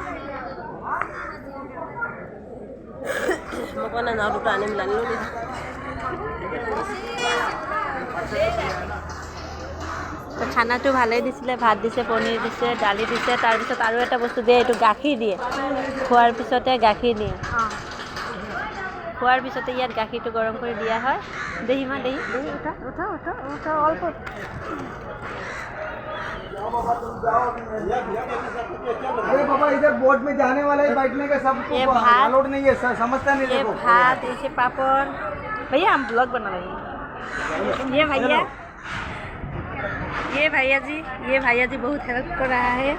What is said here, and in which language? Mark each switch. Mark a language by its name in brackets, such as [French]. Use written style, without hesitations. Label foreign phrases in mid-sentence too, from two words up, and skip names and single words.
[Assamese] খানাটো ভালেই দিছিলে। ভাত দিছে, পনীৰ দিছে, দালি দিছে, তাৰপিছত আৰু এটা বস্তু দিয়ে, এইটো গাখীৰ দিয়ে। খোৱাৰ পিছতে গাখীৰ দিয়ে। খোৱাৰ পিছতে ইয়াত গাখীৰটো গৰম কৰি দিয়া হয়। দেহি মা দেহি উঠা অল্প। [Hindi] अरे बाबा इधर बोट में जाने वाला है, बैठने का सबको अलाउड नहीं है, समझता नहीं। ये भात, ऐसे पापड़। भैया हम ब्लॉग बना रहे हैं। ये भैया जी बहुत हेल्प कर रहा है।